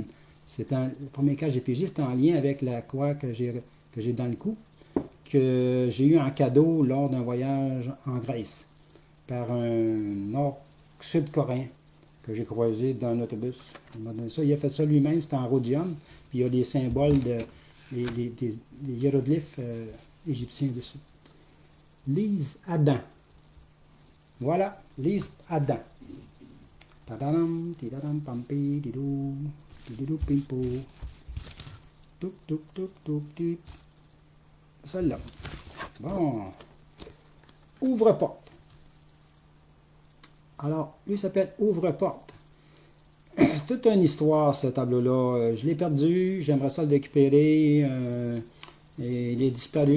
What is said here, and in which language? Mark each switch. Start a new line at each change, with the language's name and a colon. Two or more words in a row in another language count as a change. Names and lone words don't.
French: Le premier cas que j'ai pigé, c'est en lien avec la croix que j'ai dans le cou, que j'ai eu en cadeau lors d'un voyage en Grèce par un Nord-Sud-Coréen que j'ai croisé dans un autobus. Il a fait ça lui-même, c'était en rhodium, puis il y a des symboles, des hiéroglyphes égyptiens dessus. Lise Adam. Voilà, Lise Adam. Tadam, tidadam, pampi, didou, didou, pimpo. Toup, toup, toup, toup, toup. Celle-là. Bon. Ouvre-porte. Alors, lui s'appelle Ouvre-porte. C'est toute une histoire, ce tableau-là. Je l'ai perdu, j'aimerais ça le récupérer. Et il est disparu.